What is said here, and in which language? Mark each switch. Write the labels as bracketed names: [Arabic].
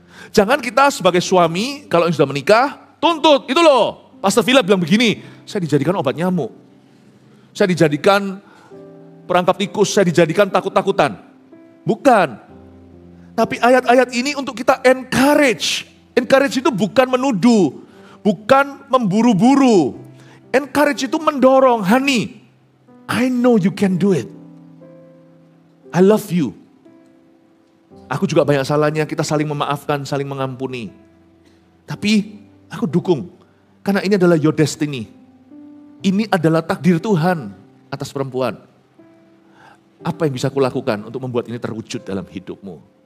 [Indonesian] Jangan kita sebagai suami, kalau yang sudah menikah, tuntut. Itu loh, Pastor Philip bilang begini, saya dijadikan obat nyamuk. Saya dijadikan perangkap tikus, saya dijadikan takut-takutan. Bukan. Tapi ayat-ayat ini untuk kita encourage. Encourage itu bukan menuduh, bukan memburu-buru. [English] Encourage [Indonesian] itu mendorong, [English] honey, I know you can do it. I love you. [Indonesian] Aku juga banyak salahnya, kita saling memaafkan, saling mengampuni. Tapi aku dukung, karena ini adalah [English] your destiny. [Indonesian] Ini adalah takdir Tuhan atas perempuan. Apa yang bisa kulakukan untuk membuat ini terwujud dalam hidupmu?